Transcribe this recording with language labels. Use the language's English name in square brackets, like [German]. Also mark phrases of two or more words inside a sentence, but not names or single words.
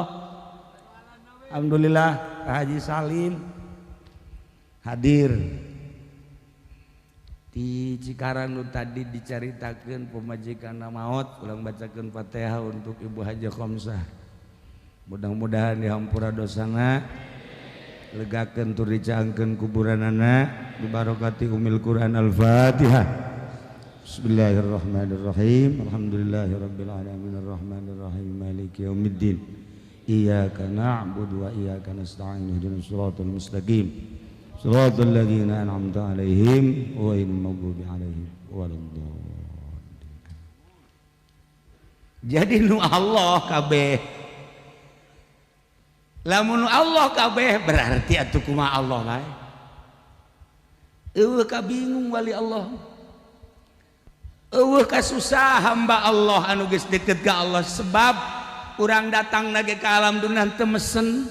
[Sundanese] Alhamdulillah Haji Salim hadir di Cikarang nu tadi dicaritakeun pemajikanna maot, ulang bacakeun Fatihah untuk Ibu Haja Khomsah. Mudah-mudahan dihampura dosana, legakeun tur dicaangkeun kuburanana, [Arabic] ببركة أم القرآن الفاتحة. بسم الله الرحمن الرحيم. الحمد لله رب العالمين الرحمن الرحيم مالك يوم الدين. إياك نعبد وإياك نستعين اهدنا الصراط المستقيم. صراط الذين أنعمت عليهم غير المغضوب عليهم ولا الضالين. [Sundanese] Jadi nu Allah kabeh. Lamun Allah kabeh berarti atuh kumaha Allah lae. Eueuh ka bingung wali Allah. Eueuh ka susah hamba Allah anu geus deukeut ka Allah sebab urang datang lagi ka alam dunia teu mesen.